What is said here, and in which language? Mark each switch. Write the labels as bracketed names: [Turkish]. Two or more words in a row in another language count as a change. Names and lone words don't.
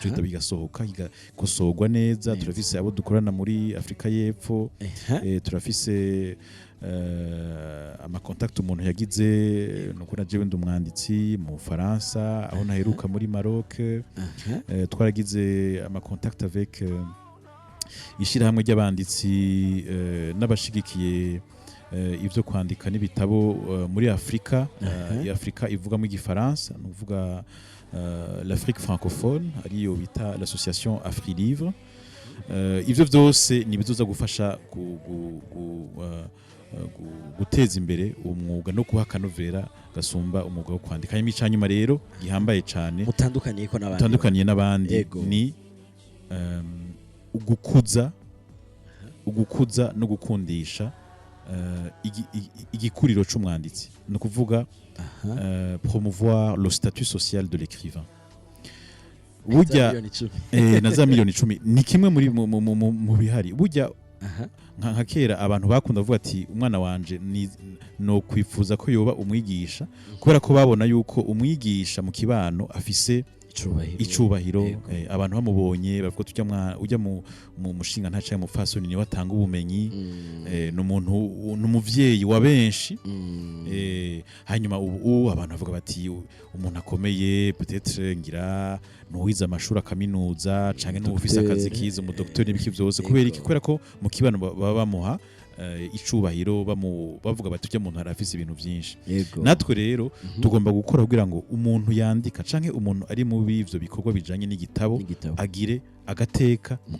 [Rundi] gitabo kigasohoka kigakosorwa neza turafise abo dukorana muri Afrika y'Epfo turafise ama contact umuntu yagize nuko najewe ndumwanditsi mu Faransa aho naheruka muri Maroc twaragize ama contact avec ishirahamwe ry'abanditsi n'abashigikiye ivyo kwandika n'ibitabo muri Afrika Afrika ivuga mu gifaransa nuvuga [French] l'Afrique francophone [Rundi] ariyo bita [French] l'association AfriLivre [Rundi] ivyo vyose nibizoza gufasha guteza imbere umwuga no kuha akanovera gasumba umwuga wo kwandika hanyuma icanyuma rero gihambaye cane mutandukaniye n'abandi ni ugukuza no gukundisha igikuriro c'umwanditsi no kuvuga [French] promouvoir le statut social de l'écrivain [Rundi] burya na za miliyoni 10 ni kimwe muri mu bihari burya nka kera abantu bakunda kuvuga ati umwana wanje no kwifuza ko yoba umwigisha kubera ko babona yuko umwigisha mu kibano afise icubahiro abantu bamubonye bavuga tujya ujya mu mushinga ntacaye mu fasoni ni watanga ubumenyi n'umuntu n'umuvyeyi wa benshi hanyuma ubu abantu bavuga bati umuntu akomeye peut-être ngira nuwiza amashuri akaminuza canke n'ufise akazi kiza mu docteur n'ibiki byose kubera ko mu kibano baba bamuha icubahiro bavuga bati ujya muntu arafise ibintu byinshi Yego. natwe rero tugomba gukora kugira ngo umuntu yandika canke umuntu ari mu bivyo bikorwa bijanye n'igitabo agire agateka mu